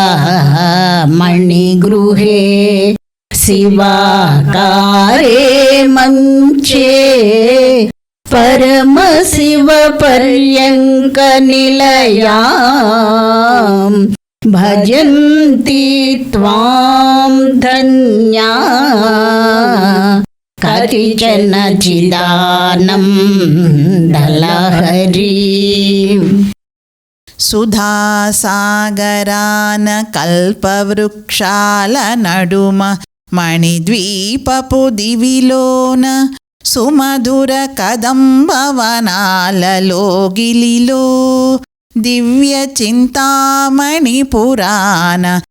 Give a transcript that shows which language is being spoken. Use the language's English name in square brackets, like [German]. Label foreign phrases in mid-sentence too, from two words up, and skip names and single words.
[Sanskrit] मणिगृहे शिवाकारे मंचे परमशिव पर्यंक निलयां भजन्ति त्वां धन्या कतिचन चिदानन्दलहरीं। [Telugu] సుధాసాగరాన కల్పవృక్షాల నడుమ మణిద్వీపపు దివిలోన సుమధుర కదంబవనాలలో గిలిలో దివ్య చింతామణి పురాణ